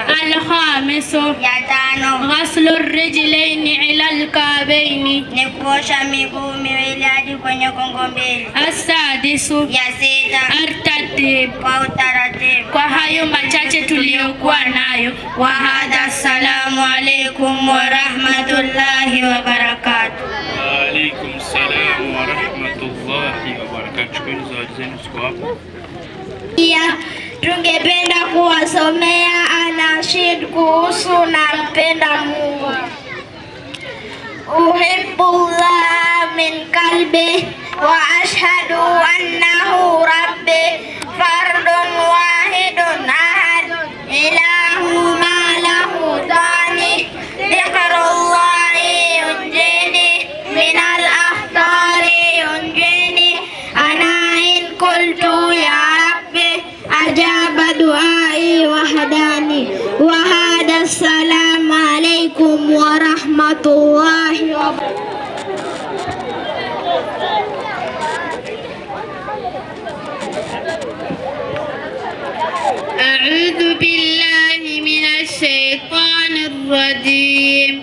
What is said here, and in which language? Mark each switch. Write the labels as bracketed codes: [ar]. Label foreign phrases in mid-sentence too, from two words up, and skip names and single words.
[ar] الخامس, [sw] ya tano, [ar] غسل الرجلين إلى الكعبين, [sw] ni kuosha miguu miwili hadi kwenye kongo mbili. [ar] السادس, [sw] ya sita, [ar] الترتيب. [sw] kwa utaratibu. Kwa hayo machache tuliyokuwa nayo, [ar] وهذا، السلام عليكم ورحمة الله وبركاته. وعليكم السلام ورحمة الله وبركاته. [sw] Shukrani za zawadi zenu ziko hapo. Pia tungependa kuwasomea anashid kuhusu nampenda Mungu. [ar] أحب الله من قلبي وأشهد أنه ربي فرد واحد أحد إله ما له ثاني ذكر الله ينجيني من الأخطار ينجيني أنا إن قلت يا ربي أجاب دعائي وحداني وهدى. السلام عليكم ورحمة الله وبركاته. أعوذ بالله من الشيطان الرجيم.